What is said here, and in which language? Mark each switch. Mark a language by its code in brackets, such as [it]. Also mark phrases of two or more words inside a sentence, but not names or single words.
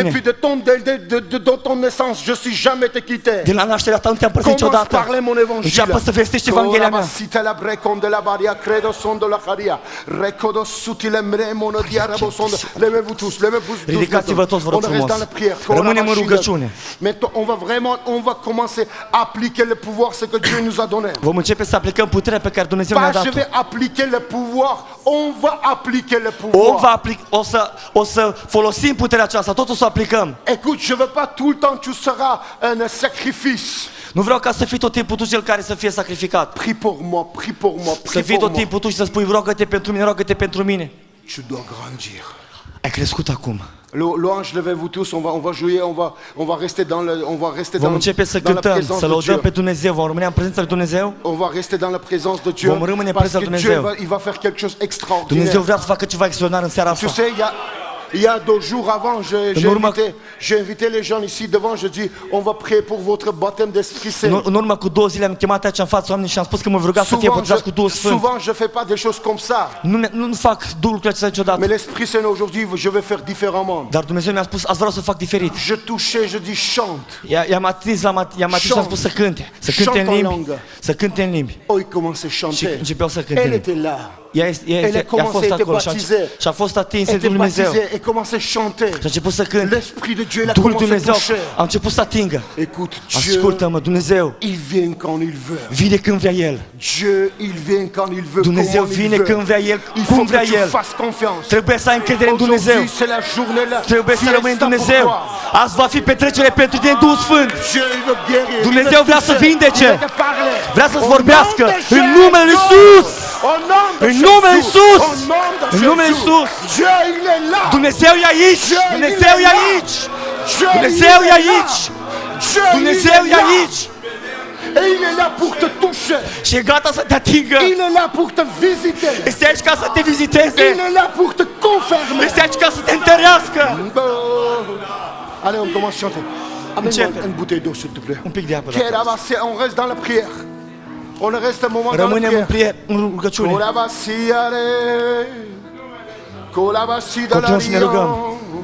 [fr] Depuis de ton naissance, je suis jamais te quitté. [ro] De la nașterea ta nu te-am părăsit [fr] Commence [ro] niciodată. [fr] parler mon évangile. [ro] Înceapă să vestești Evanghelia mea. Sita la brecom de la baria, credo son de la haria. Recodo sutile mremono diarabo son. [fr] Levez-vous tous, levez-vous tous. [ro] Ridicați-vă toți, vă rog [fr] On reste [ro] frumos. [fr] dans la prière. [ro] Rămânem în rugăciune. [fr] Maintenant, on va commencer à appliquer le pouvoir ce que Dieu nous a donné. [ro] Vom începe să aplicăm puterea pe care Dumnezeu ne-a [fr] Pas je [ro] dat-o. [fr] vais appliquer le pouvoir, on va appliquer le pouvoir. [ro] O să folosim puterea aceasta, tot o să o aplicăm. [fr] Écoute, je veux pas tout le temps tu seras un sacrifice. [ro] Nu vreau ca să fii tot timpul tu cel care să fie sacrificat. [fr] Prie pour moi, prie pour moi, [ro] Să [fr] prie [ro] fii [fr] pour [ro] tot [fr] moi. [ro] timpul tu și să spui roagă-te pentru mine, roagă-te pentru mine. [fr] Tu dois grandir. [ro] Ai crescut acum. [fr] Louange, levez-vous tous, on va jouer, on va rester [ro] Vom începe să [fr] dans la [ro] cântăm, [fr] présence [ro] să [fr] de [ro] lăudăm [fr] Dieu. [ro] pe Dumnezeu, vom rămâne în prezența lui Dumnezeu. [fr] On va rester dans la présence de Dieu. [ro] Vom rămâne în [fr] Parce [ro] prezența [fr] que [ro] lui [fr] Dieu [ro] Dumnezeu. [fr] il va faire quelque chose d'extraordinaire. [ro] Dumnezeu vrea să facă ceva extraordinar în seara [fr] Tu [ro] asta. [fr] sais, il y a 2 jours avant, j'ai invité les gens ici devant, je dis, on va prier pour votre baptême d'Esprit Saint. [ro] În urmă cu 2 zile am chemat aici în fața oamenilor și am spus că mă ruga să fie botezați cu Duhul Sfânt. [fr] Souvent, je fais pas des choses comme ça. [ro] Nu fac lucrurile acestea niciodată. [fr] Mais l'Esprit Saint aujourd'hui, je vais faire différemment. [ro] Dar Dumnezeu mi-a spus, azi vreau să fac diferit. [fr] Je touchais, je dis chante. [ro] I-am atins și am spus să cânte. Să cânte în limbi. Să cânte în limbi. [fr] Oh, il commence à [ro] Și [fr] chanter. [ro] începeau să cânte. [fr] Elle était là. [ro] Ea [fr] Elle a [ro] a [fr] commencé [ro] fost [fr] à être [ro] acolo [fr] baptisée. [ro] și a fost atins de [fr] Elle était [ro] Dumnezeu. [fr] baptisée et commençait à chanter. [ro] Și a început să cânte. [fr] L'Esprit de Dieu l'a [ro] Duhul [fr] commencé à [ro] Dumnezeu [fr] toucher. [ro] a început să atingă. [fr] Écoute, Dieu, [ro] Ascultă-mă, Dumnezeu [fr] il vient quand il veut. [ro] vine când vrea El. [fr] Dieu, il vient quand il veut. [ro] Dumnezeu [fr] comment il [ro] vine [fr] veut. [ro] când vrea El, [fr] Il [ro] cum [fr] faut [ro] vrea [fr] que tu [ro] El. [fr] fasses confiance. [ro] Trebuie să ai încredere în Dumnezeu. [fr] Aujourd'hui, c'est la journée là. [ro] Trebuie să rămâi în Dumnezeu. Azi va fi petrecere pentru tine în Duhul Sfânt. [fr] Dieu, il veut guérir. [ro] Dumnezeu vrea să vindece. [fr] Il veut te parler. [ro] Vrea să-ți [fr] Au [ro] vorbească [fr] nom de [ro] în numele lui [fr] Jésus. [ro] Iisus. [fr] Au nom de [ro] În numele [fr] Jésus. [ro] Iisus. [fr] Au nom de [ro] În numele [fr] Jésus. [ro] Iisus. [fr] Dieu, il est là. [ro] Dumnezeu e aici. Dumnezeu e aici. [fr] Dieu, [ro] Dumnezeu [fr] il [ro] e [fr] est [ro] aici. [fr] là. Dieu, [ro] Dumnezeu [fr] il [ro] e [fr] est là. [ro] aici. [fr] Et il est là pour te toucher. [ro] Și e gata să te atingă. [fr] Il est là pour te visiter. [ro] Este aici ca să te viziteze. [fr] Il est là pour te confirmer. [ro] Este aici ca să te întărească. [fr] Allez, on commence à chanter. Amène-moi [ro] Începe. [fr] une bouteille d'eau, s'il te plaît. [ro] Un pic de apă. [fr] Ok, là-bas, on reste dans la prière. On reste un moment dans la [ro] Rămânem [fr] prière. [ro] în rugăciune. [fr] Colabasi, allez. Colabasi de la [ro] Continuăm să ne rugăm.